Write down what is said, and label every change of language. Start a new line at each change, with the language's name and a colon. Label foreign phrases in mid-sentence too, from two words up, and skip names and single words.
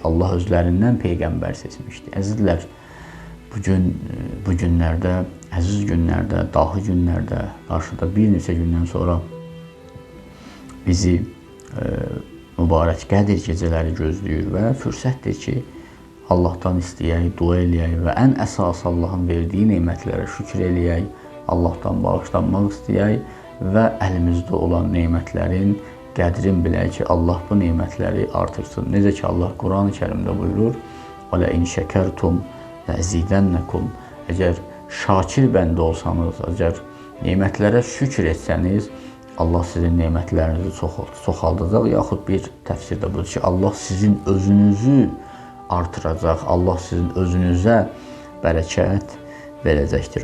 Azerbaijani: Allah özlərindən Peyğəmbər seçmişdi. Əzizlər, bu günlərdə, əziz günlərdə, dahi günlərdə, qarşıda bir neçə gündən sonra bizi mübarək Qədir gecələri gözləyir və fürsətdir ki, Allahdan istəyək, dua eləyək və ən əsas Allahın verdiyi nemətlərə şükür eləyək, Allahdan bağışlanmaq istəyək və əlimizdə olan nemətlərin qədrin bilək ki, Allah bu nemətləri artırsın. Necə ki, Allah Quran-ı Kərimdə buyurur,
Arabic: وَلَئِنْ شَكَرْتُمْ لَأَزِيدَنَّكُمْ
Azerbaijani: Əgər şakir bəndə olsanız, əgər nemətlərə şükür etsəniz, Allah sizin nemətlərinizi çoxaldacaq. Yaxud bir təfsirdə budur ki, Allah sizin özünüzü artıracaq, Allah sizin özünüzə bərəkət verəcəkdir.